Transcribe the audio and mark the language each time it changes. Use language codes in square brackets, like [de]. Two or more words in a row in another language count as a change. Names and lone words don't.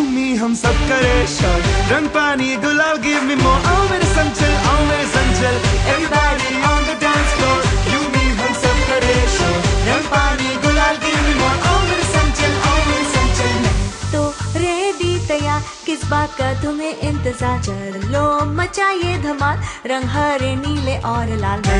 [hi] me हम सब करे शॉट, रंग पानी गुलाल [en] give me more, [hi] आओ मेरे संग चल, आओ मेरे संग चल। [en] Everybody on the dance floor, you me [hi] हम सब करे शॉट, रंग पानी गुलाल [en] give me more, [hi] आओ मेरे संग चल, आओ मेरे संग चल। तो रेडी तैयार, किस बात का तुम्हें इंतजार, चलो मचाइए धमाल, रंग हरे नीले और लाल। मैं